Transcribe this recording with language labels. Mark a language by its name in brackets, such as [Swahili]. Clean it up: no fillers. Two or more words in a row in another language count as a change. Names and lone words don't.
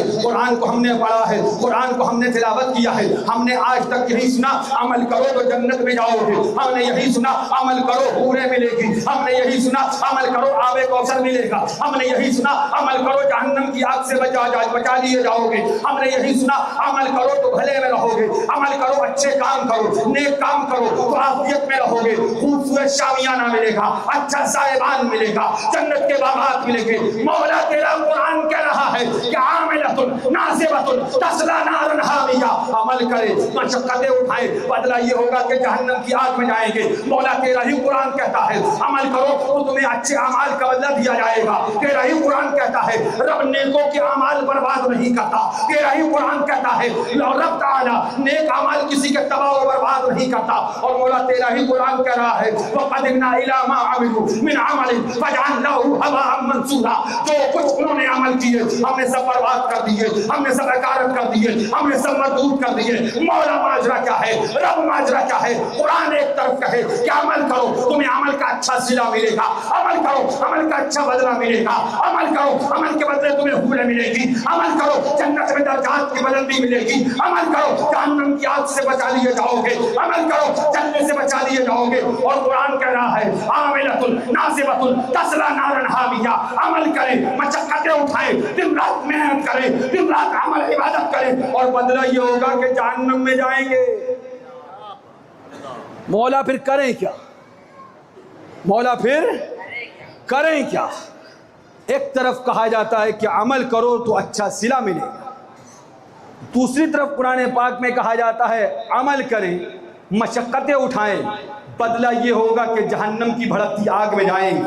[Hindi] कुरान को हमने पढ़ा है, कुरान को हमने तिलावत किया है, हमने आज तक यही सुना अमल करो तो जन्नत में जाओगे, हमने यही सुना अमल करो हूरें मिलेगी, हमने यही सुना अमल करो आबे कौसर मिलेगा, हमने यही सुना अमल करो जहन्नम की आग से बचा लिए जाओगे, हमने यही सुना अमल करो तो भले में रहोगे, अमल करो अच्छे काम करो, नेक काम करो तो आफियत में रहोगे, खूबसूरत शामियाना मिलेगा, अच्छा साहिबान मिलेगा, जन्नत के बागात मिलेंगे। मौला तेरा कुरान कह रहा है कि [Arabic] عاملة ناصبة تصلى نارا حامية, [Hindi] अमल करे मशक्कतें उठाए, बदला ये होगा कि जहन्नम की आग में जाएंगे। मौला तेरा ही कुरान कहता है अमल करो तो तुम्हें अच्छे अमाल का बदला दिया जाएगा। तेरा ही कुरान कहता है रब नेकों के अमाल बर्बाद नहीं करता। तेरा ही कुरान कहता है रब ताला नेक अमाल किसी के तबाह व बर्बाद नहीं करता। और मौला तेरा ही कुरान कह रहा है [Arabic] وقدمنا إلى ما عملوا من عمل فجعلناه هباء منثورا, [Hindi] जो कुछ उन्होंने अमल किए हमने सब बर्बाद कर दिए, हमने सब अकारत कर दिए, हमने सब मरदूद कर दिए। मौला माजरा क्या है, रब माजरा क्या है? कुरान एक तरफ कहे कि अमल करो तुम्हें अमल का अच्छा सिला मिलेगा, अमल करो अमल का अच्छा बदला मिलेगा, अमल करो अमल के बदले तुम्हें हुर्र मिलेगी, अमल करो जन्नत में दर्जात की बुलंदी मिलेगी, अमल करो जहन्नम की आग से बचा लिए जाओगे, अमल करो जन्नत से बचा लिए जाओगे। और कुरान कह रहा है [Arabic] عاملة ناصبة تصلى نارا حامية, [Hindi] अमल करें मशक्कतें उठाएं, दिन रात मेहनत करें, दिन रात अमल इबादत करें और बदला ये होगा कि जहन्नम में जाएंगे। मौला फिर करें क्या? मौला फिर करें क्या? एक तरफ कहा जाता है कि अमल करो तो अच्छा सिला मिलेगा, दूसरी तरफ कुरान पाक में कहा जाता है अमल करें मशक्कतें उठाएं, बदला ये होगा कि जहन्नम की भड़कती आग में जाएंगे।